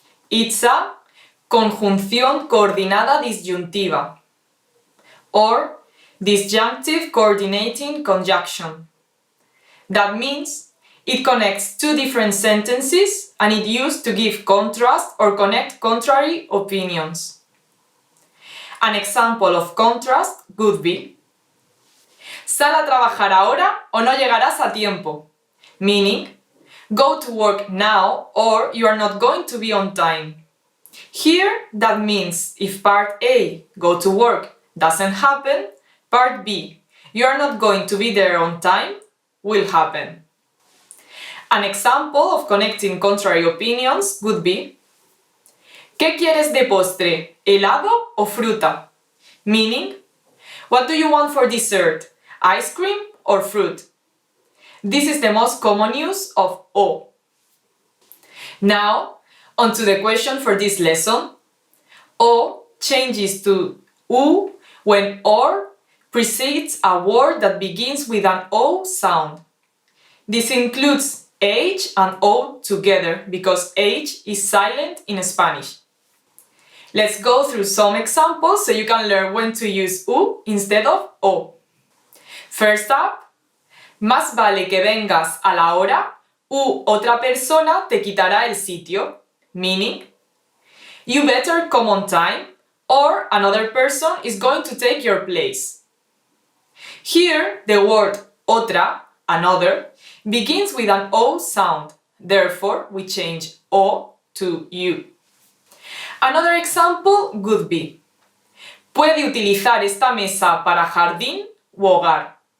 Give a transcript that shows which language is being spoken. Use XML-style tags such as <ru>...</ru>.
<en>It's a</en> <es>conjunción coordinada disyuntiva,</es> <en>or disjunctive coordinating conjunction. That means it connects two different sentences and it used to give contrast or connect contrary opinions. An example of contrast would be:</en> <es>sal a trabajar ahora o no llegarás a tiempo.</es> <en>Meaning, go to work now or you are not going to be on time. Here, that means if part A, go to work, doesn't happen, part B, you are not going to be there on time, will happen. An example of connecting contrary opinions would be:</en> <es>¿qué quieres de postre? ¿Helado o fruta?</es> <en>Meaning, what do you want for dessert? Ice cream or fruit? This is the most common use of o. Now, on to the question for this lesson. O changes to u when or precedes a word that begins with an o sound. This includes H and O together because H is silent in Spanish. Let's go through some examples so you can learn when to use U instead of O. First up,</en> <es>más vale que vengas a la hora u otra persona te quitará el sitio.</es> <en>Meaning, you better come on time or another person is going to take your place. Here, the word otra, another, begins with an O sound. Therefore, we change O to U. Another example would be:</en> <es>puede utilizar esta mesa para jardín u hogar.</es>